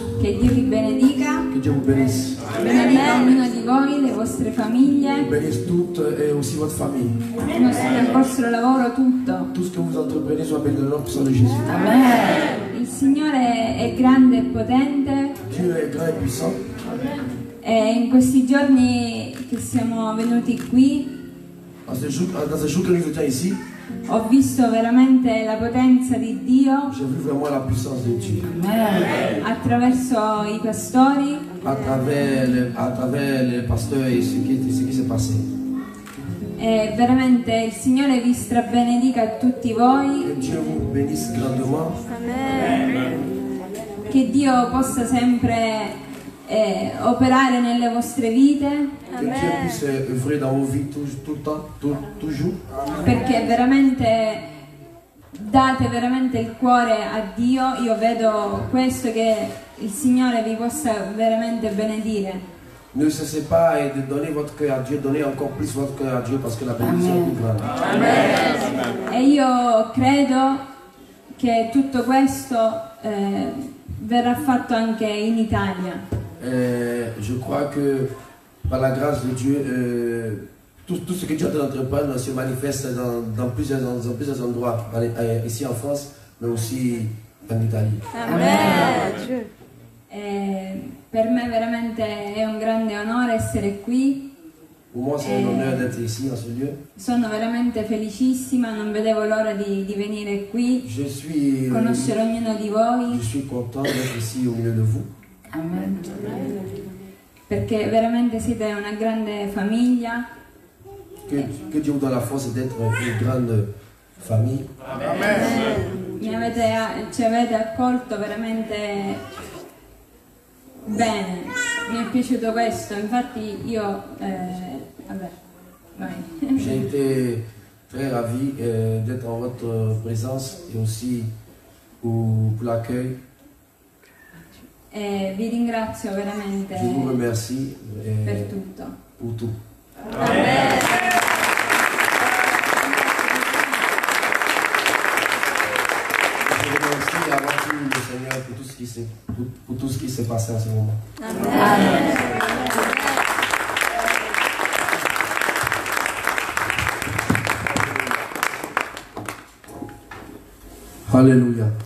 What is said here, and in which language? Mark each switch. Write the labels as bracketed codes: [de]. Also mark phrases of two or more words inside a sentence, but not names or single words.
[it] Che Dio vi benedica. [fr] Que Dieu vous bénisse. [it] Benedica ognuno di voi, le vostre famiglie, [fr] Bénisse toutes et aussi votre famille. [it] il vostro lavoro, tutto. [fr] Tout ce que vous entreprenez soit béni dans le nom puissant de Jésus. [it] Il Signore è grande e potente [fr] Dieu est grand et puissant. [it] e in questi giorni che siamo venuti qui [fr] Dans ce jour que nous étions ici, [it] ho visto veramente la potenza di Dio [fr] j'ai vu vraiment la puissance de Dieu. [it] attraverso i pastori [fr] À travers les pasteurs et ce qui s'est passé. [it] e veramente il Signore vi strabenedica a tutti voi, [fr] Que Dieu vous bénisse grandement. [it] che Dio possa sempre operare nelle vostre vite, [fr] Que Dieu puisse œuvrer dans vos vies tout le temps, toujours. [it] perché veramente date veramente il cuore a Dio. Io vedo questo, che il Signore vi possa veramente benedire. [fr] Ne cessez pas de donner votre cœur à Dieu, donnez encore plus votre cœur à Dieu parce que la bénédiction est plus grande. [it] E io credo che tutto questo verrà fatto anche in Italia. [fr] Je crois que par la grâce de Dieu, tout ce que Dieu est en train d'entreprendre se manifeste dans plusieurs endroits, ici en France, mais aussi en Italie. Amen. [it] Per me veramente è un grande onore essere qui. [fr] Pour moi, c'est un honneur d'être ici, en ce lieu. [it] Sono veramente felicissima, non vedevo l'ora di venire qui, [fr] Je suis [it] conoscere ognuno di voi, [fr] content d'être ici au milieu de vous. Amen. [it] perché veramente siete una grande famiglia. [fr] Que Dieu vous donne la force d'être une grande famille. [it] Ci avete accolto veramente bene, mi è piaciuto questo, infatti io vabbè, vai. [fr] J'ai été très ravi d'être en votre présence et aussi pour l'accueil. [it] E vi ringrazio veramente [fr] Je vous remercie [it] per tutto. [fr] pour tout. Amen. Je remercie avant tout le Seigneur pour tout ce qui s'est passé en ce moment. Amen. Alléluia.